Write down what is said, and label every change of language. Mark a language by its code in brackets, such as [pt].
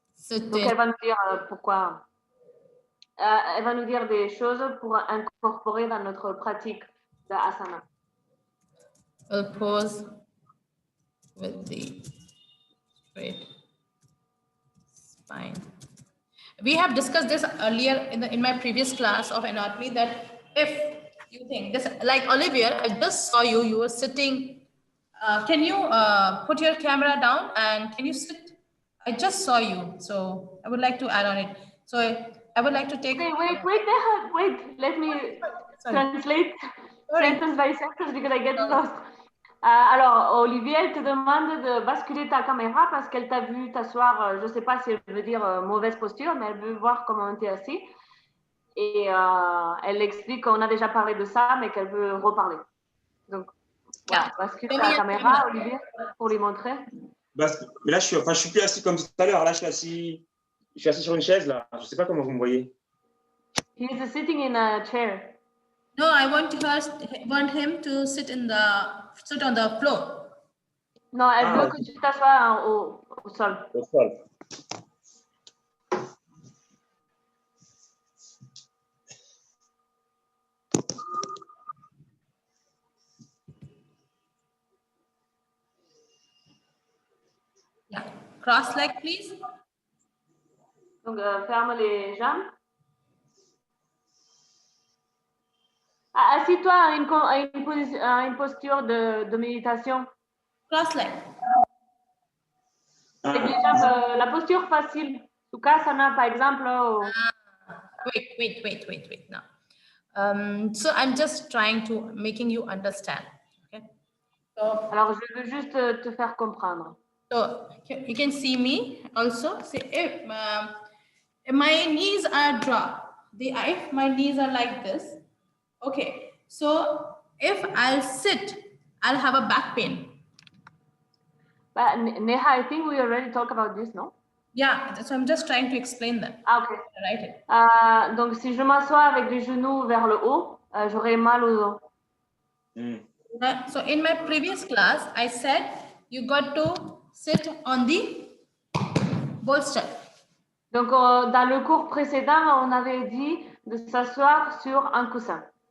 [fr] Donc, elle va nous dire pourquoi. Elle va nous dire des choses pour incorporer dans notre pratique de asana. [en] We'll pose with the straight spine. We have discussed this earlier in my previous class of anatomy, that if you think this, like Olivia, I just saw you were sitting. Can you put your camera down and can you sit? I just saw you, so I would like to add on it. So I would like to take. Wait. Let me translate sentence by sentence because I get lost. [fr] Alors, Olivier, elle te demande de basculer ta caméra parce qu'elle t'a vu t'asseoir, je ne sais pas si elle veut dire mauvaise posture, mais elle veut voir comment tu es assis. Et elle explique qu'on a déjà parlé de ça, mais qu'elle veut reparler. Donc, voilà, bascule ta caméra, Olivier, pour lui montrer. Mais là, je suis plus assis comme tout à l'heure. Là, je suis assis sur une chaise, là. Je ne sais pas comment vous me voyez. [en] He is sitting in a chair. No, I want him to sit on the floor. [fr] Non, elle veut que tu t'assoies au sol. Au sol. [en] Yeah. Cross leg, please. [fr] Donc, ferme les jambes. Assis-toi à une posture de méditation. [en] Cross leg. [fr] Avec les jambes, la posture facile. Sukhasana, par exemple. [en] Wait. Now. So I'm just trying to making you understand. Okay. So, [fr] alors, je veux juste te faire comprendre. [en] So you can see me also. See, if my knees are dropped, if my knees are like this, okay. So if I'll sit, I'll have a back pain. But Neha, I think we already talked about this, no? Yeah, so I'm just trying to explain that. Ok. Right. [fr] Donc, si je m'assois avec les genoux vers le haut, j'aurai mal au dos. [en] So in my previous class, I said you got to sit on the bolster. [fr] Donc, dans le cours précédent, on avait dit de s'asseoir sur un coussin.